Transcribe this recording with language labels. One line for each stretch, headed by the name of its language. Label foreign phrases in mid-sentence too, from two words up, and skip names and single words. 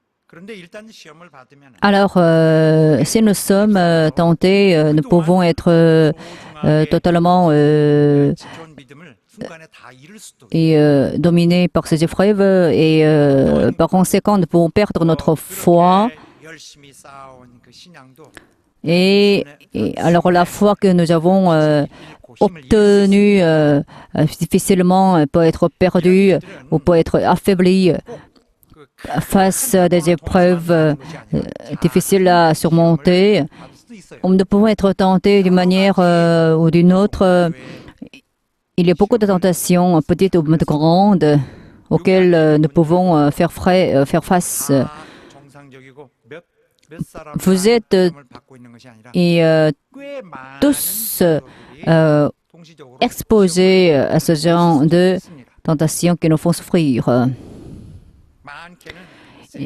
Korean: 그런데 일단 시험을 받으면
French: Alors, si nous sommes tentés, nous pouvons être totalement
Korean: 지켜온 믿음을 순간에 다 잃을 수도
French: dominés par ces épreuves et par conséquent, nous pouvons perdre notre foi.
Korean: 그렇게 열심히 쌓아온 그 신앙도
French: Et alors, la foi que nous avons obtenue difficilement peut être perdue ou peut être affaiblie face à des épreuves difficiles à surmonter. Nous pouvons être tentés d'une manière ou d'une autre. Il y a beaucoup de tentations, petites ou grandes, auxquelles nous pouvons faire face.
Korean: 다 정상적이고 몇 사람
French: Vous êtes
Korean: 받고 있는 것이 아니라
French: et,
Korean: 꽤 많은
French: tous
Korean: 성도들이 동시적으로
French: exposés à ce genre de
Korean: 있습니다.
French: tentations qui nous font souffrir.
Korean: 많게는 있어요.